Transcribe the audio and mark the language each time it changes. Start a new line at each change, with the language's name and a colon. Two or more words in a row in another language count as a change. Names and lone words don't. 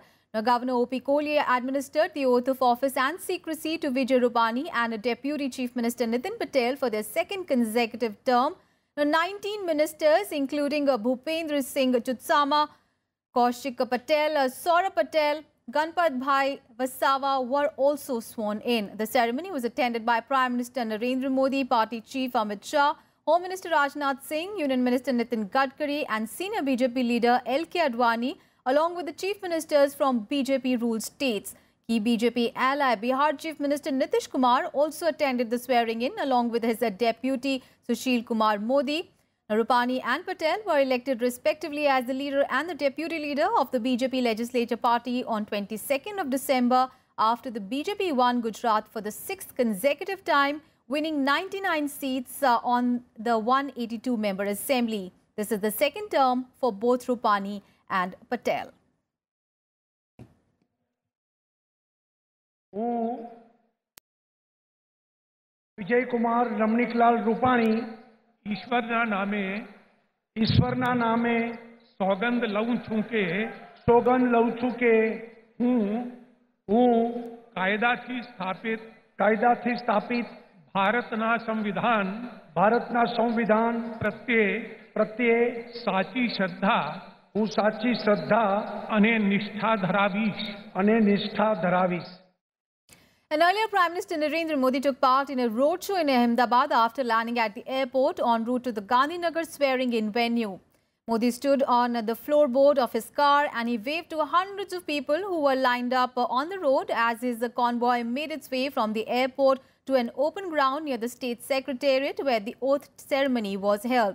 English: Now, Governor OCKHI administered the oath of office and secrecy to Vijay Rupani and Deputy Chief Minister Nitin Patel for their second consecutive term. Now, 19 ministers, including Bhupendra Singh Chutsama, Kaushik Patel, Saurabh Patel, Ganpat Bhai Vasawa were also sworn in. The ceremony was attended by Prime Minister Narendra Modi, Party Chief Amit Shah, Home Minister Rajnath Singh, Union Minister Nitin Gadkari and Senior BJP leader L.K. Advani, along with the Chief Ministers from BJP-ruled states. Key BJP ally Bihar Chief Minister Nitish Kumar also attended the swearing-in along with his deputy Sushil Kumar Modi. Rupani and Patel were elected respectively as the leader and the deputy leader of the BJP Legislature Party on 22nd of December after the BJP won Gujarat for the 6th consecutive time, winning 99 seats on the 182-member assembly. This is the second term for both Rupani and Patel.
Gujarati: વિજય કુમાર રમણીકલાલ રૂપાણી ઈશ્વરના નામે સોગંદ લઉં છું કે હું કાયદાથી સ્થાપિત ભારતના સંવિધાન પ્રત્યે સાચી શ્રદ્ધા અને નિષ્ઠા ધરાવીશ.
English: And earlier, Prime Minister Narendra Modi took part in a roadshow in Ahmedabad after landing at the airport en route to the Gandhinagar swearing-in venue. Modi stood on the floorboard of his car and he waved to hundreds of people who were lined up on the road as his convoy made its way from the airport to an open ground near the State Secretariat where the oath ceremony was held.